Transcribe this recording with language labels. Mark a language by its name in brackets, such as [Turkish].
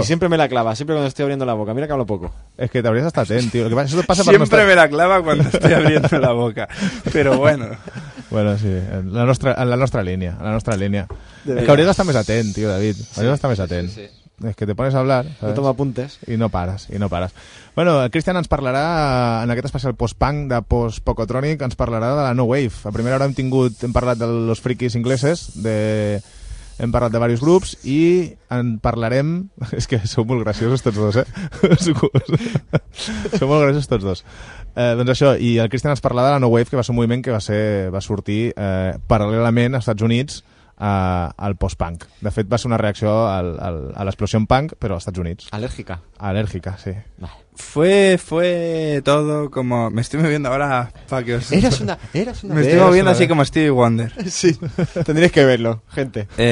[Spanish] Y siempre me la clava, siempre cuando estoy abriendo la boca. Mira que hablo poco. Es que te habrías estado atento, tío. Lo que pasa, eso pasa siempre me la clava cuando estoy abriendo la boca. Pero bueno... [Catalan] Bueno, sí, en la nostra, en la nostra línia, en la nostra línia. És que hauries d'estar més atent, tio, David. Hauries d'estar més atent. [Spanish] Sí, sí, sí. És que te pones a hablar, saps? Toma apuntes. [Catalan] I no pares, i no pares. Bueno, el Cristian ens parlarà, en aquest especial post-punk de post-pocotrònic, ens parlarà de la New Wave. A primera hora hem parlat dels friquis ingleses, hem parlat de diversos grups, i en parlarem... És que sou molt graciosos tots dos, eh? Sou molt graciosos tots dos. Doncs això, i el Cristian ens parlarà de la New Wave, que va ser un moviment que va sortir paral·lelament als Estats Units al post-punk. De fet, va ser una reacció a l'explosió en punk, però als Estats Units. Alèrgica. Alèrgica, sí. [Spanish] Fue todo como... Me estoy moviendo ahora para que os... Eras una me estoy moviendo así como Stevie Wonder. Sí, tendríais que verlo, gente.